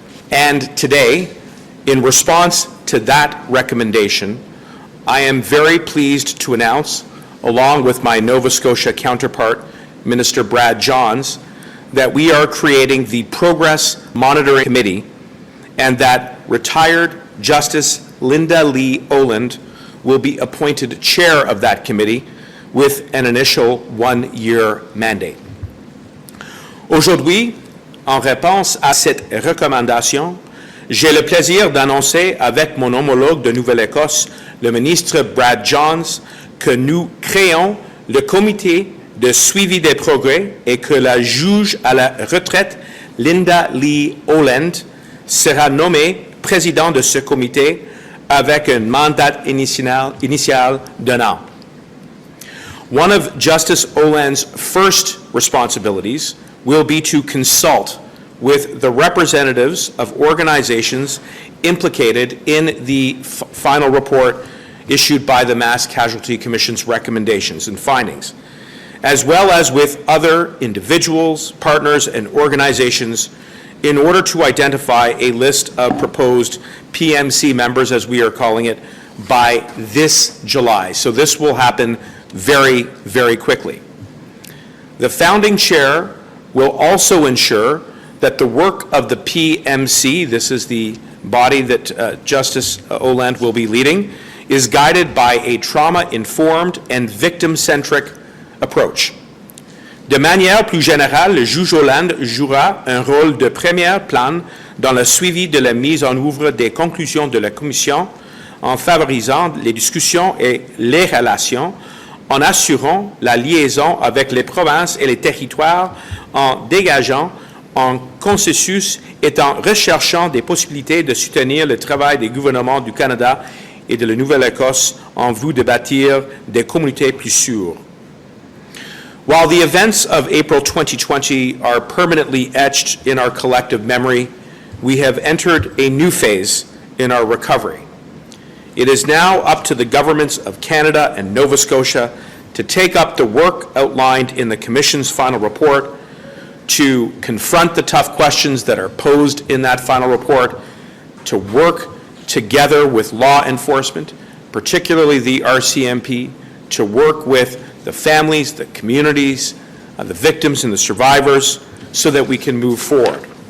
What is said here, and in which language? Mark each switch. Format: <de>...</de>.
<en>And today, in response to that recommendation, I am very pleased to announce, along with my Nova Scotia counterpart, Minister Brad Johns, that we are creating the Progress Monitoring Committee and that retired Justice Linda Lee Oland will be appointed chair of that committee with an initial one-year mandate.</en> <fr>Aujourd'hui, en réponse à cette recommandation, j'ai le plaisir d'annoncer avec mon homologue de Nouvelle-Écosse, le ministre Brad Johns, que nous créons le comité de suivi des progrès et que la juge à la retraite Linda Lee Oland sera nommée président de ce comité avec un mandat initial d'un an.</fr> <en>One of Justice Oland's first responsibilities will be to consult with the representatives of organizations implicated in the final report issued by the Mass Casualty Commission's recommendations and findings, as well as with other individuals, partners, and organizations in order to identify a list of proposed PMC members, as we are calling it, by this July. So this will happen very, very quickly. The founding chair will also ensure that the work of the PMC, this is the body that Justice Oland will be leading, is guided by a trauma-informed and victim-centric approach.</en> <fr>De manière plus générale, le juge Hollande jouera un rôle de premier plan dans le suivi de la mise en œuvre des conclusions de la Commission en favorisant les discussions et les relations, en assurant la liaison avec les provinces et les territoires, en dégageant un consensus et en recherchant des possibilités de soutenir le travail des gouvernements du Canada et de la Nouvelle-Écosse en vue de bâtir des communautés plus sûres.</fr> <en>While the events of April 2020 are permanently etched in our collective memory, we have entered a new phase in our recovery. It is now up to the governments of Canada and Nova Scotia to take up the work outlined in the Commission's final report, to confront the tough questions that are posed in that final report, to work together with law enforcement, particularly the RCMP, to work with the families, the communities, the victims and the survivors, so that we can move forward.</en>